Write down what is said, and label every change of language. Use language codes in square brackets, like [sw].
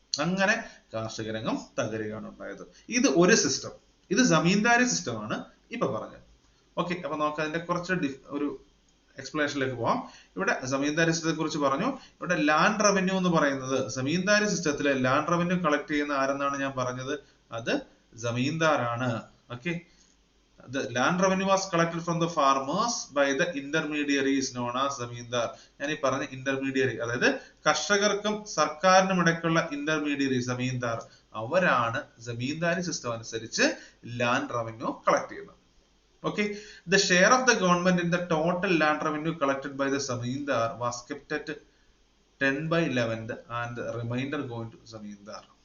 [ml] അങ്ങനെ കാർഷിക രംഗം തകരുകയാണ് ഉണ്ടായത്. ഇത് ഒരു സിസ്റ്റം, ഇത് ജമീന്ദാരി സിസ്റ്റമാണ് ഇപ്പൊ പറഞ്ഞത്. ഓക്കെ, അപ്പൊ നമുക്ക് അതിന്റെ കുറച്ച് ഒരു എക്സ്പ്ലനേഷനിലേക്ക് പോവാം. ഇവിടെ ജമീന്ദാരി സിസ്റ്റത്തെ കുറിച്ച് പറഞ്ഞു. ഇവിടെ ലാൻഡ് റവന്യൂ എന്ന് പറയുന്നത്, ജമീന്ദാരി സിസ്റ്റത്തിലെ ലാൻഡ് റവന്യൂ കളക്ട് ചെയ്യുന്ന ആരെന്നാണ് ഞാൻ പറഞ്ഞത്, അത് ജമീന്ദാറാണ്. [en] Okay, the land revenue was collected from the farmers by the intermediaries known as zamindar. [ml] ഞാൻ ഈ പറഞ്ഞ ഇന്റർമീഡിയറി, അതായത് കർഷകർക്കും സർക്കാരിനും ഇടയ്ക്കുള്ള ഇന്റർമീഡിയറി ജമീന്ദാർ, അവരാണ് ജമീന്ദാരി സിസ്റ്റം അനുസരിച്ച് ലാൻഡ് റവന്യൂ കളക്ട് ചെയ്യുന്നത്. [en] Okay, the share of the government in the total land revenue collected by the zamindar was kept at 10/11 and the remainder going to zamindar.